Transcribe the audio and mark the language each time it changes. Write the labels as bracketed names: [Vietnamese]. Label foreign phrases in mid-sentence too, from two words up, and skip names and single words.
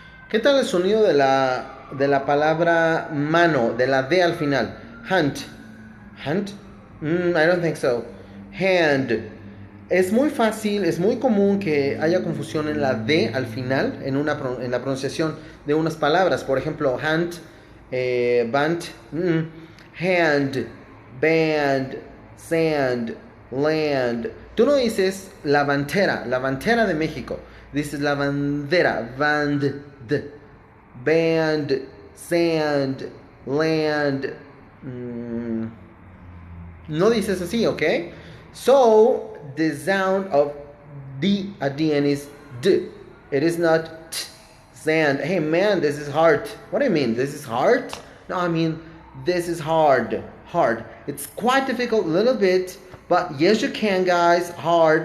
[Spanish] ¿Qué tal el sonido de la palabra mano, de la D al final? [English] Hand. Hand? I don't think so. Hand. [Spanish] Es muy fácil, es muy común que haya confusión en la D al final, en la pronunciación de unas palabras. Por ejemplo, [English] hand, band, hand, band, sand, land. [Spanish] Tú no dices la bandera de México. Dices la bandera, [English] band, sand, land. [Spanish] No dices así, ¿ok? [English] So, the sound of D at the end is D. It is not t, sand. Hey man, this is hard. What do you mean? This is hard? No, I mean, this is hard. Hard. It's quite difficult, a little bit, but yes, you can, guys.